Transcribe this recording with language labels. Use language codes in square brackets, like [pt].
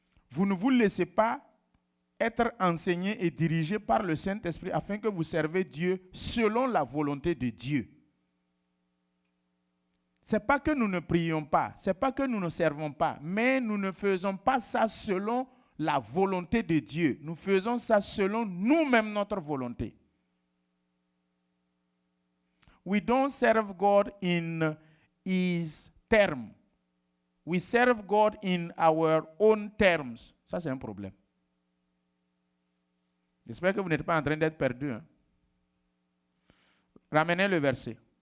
[fr] Vous ne vous laissez pas être enseigné et dirigé par le Saint-Esprit afin que vous servez Dieu selon la volonté de Dieu. Ce n'est pas que nous ne prions pas, ce n'est pas que nous ne servons pas, mais nous ne faisons pas ça selon la volonté de Dieu. Nous faisons ça selon nous-mêmes notre volonté. [en] We don't serve God in His terms. We serve God in our own terms. [fr] Ça, c'est un problème. J'espère que vous n'êtes pas en train d'être perdu. Hein? Ramenez le verset.